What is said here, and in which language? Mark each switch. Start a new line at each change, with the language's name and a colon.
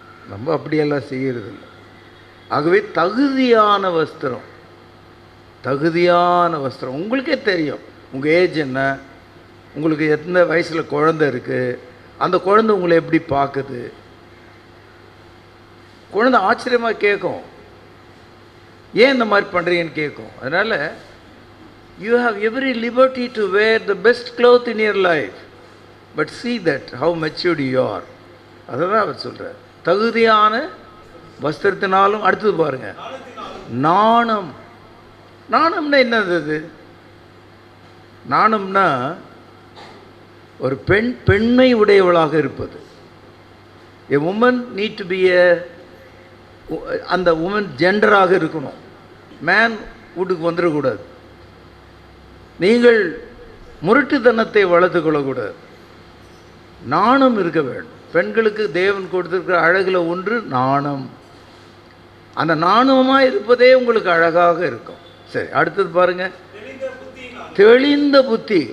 Tamil: நம்ம அப்படியெல்லாம் செய்கிறதில்ல. ஆகவே தகுதியான வஸ்திரம், தகுதியான வஸ்திரம். உங்களுக்கே தெரியும் உங்கள் ஏஜ் என்ன, உங்களுக்கு எந்த வயசில் குழந்தை இருக்குது, அந்த குழந்தை உங்களை எப்படி பார்க்குது. குழந்தை ஆச்சரியமாக கேட்கும், ஏன் இந்த மாதிரி பண்ணுறீங்கன்னு கேட்கும். அதனால்
English: you have every liberty to wear the best cloth in your life, but see that how matured you are.
Tamil: அதுதான் அவர் சொல்கிறார். தகுதியான வஸ்திரத்தினாலும். அடுத்தது பாருங்கள், நாணம். நாணம்னா என்னது? அது நாணம்னா ஒரு பெண்மை உடையவளாக இருப்பது.
English: A woman need to be
Tamil: அந்த உமன் ஜெண்டராக இருக்கணும். மேன் வீட்டுக்கு வந்துடக்கூடாது. நீங்கள் முரட்டுத்தனத்தை வளர்த்து கொள்ளக்கூடாது. நாணம் இருக்க வேண்டும். பெண்களுக்கு தேவன் கொடுத்திருக்கிற அழகில் ஒன்று நாணம். அந்த நாணமாக இருப்பதே உங்களுக்கு அழகாக இருக்கும். சரி, அடுத்தது பாருங்க, தெளிந்த புத்தி.